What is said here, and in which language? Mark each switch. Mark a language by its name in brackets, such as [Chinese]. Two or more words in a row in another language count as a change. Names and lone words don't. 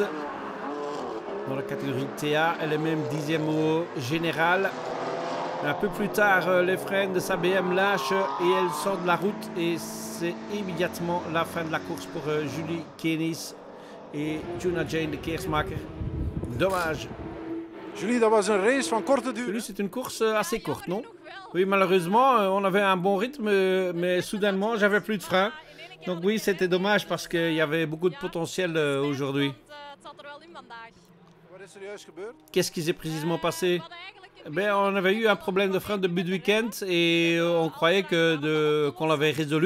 [French] Dans la catégorie TA, elle est même 10e au général. Un peu plus tard, les freins de sa BM lâchent et elle sort de la route. Et c'est immédiatement la fin de la course pour Julie Kenis et Juna Jane de Keersmaker. Dommage. Julie, [Dutch] dat was een race van korte duur. [French] Julie, c'est une course assez courte, non? Oui, malheureusement, on avait un bon rythme, mais soudainement, j'avais plus de freins. Donc oui, c'était dommage parce qu'il y avait beaucoup de potentiel aujourd'hui. Qu'est-ce qui s'est précisément passé? Ben, on avait eu un problème de frein début de week-end et on croyait qu'on l'avait résolu.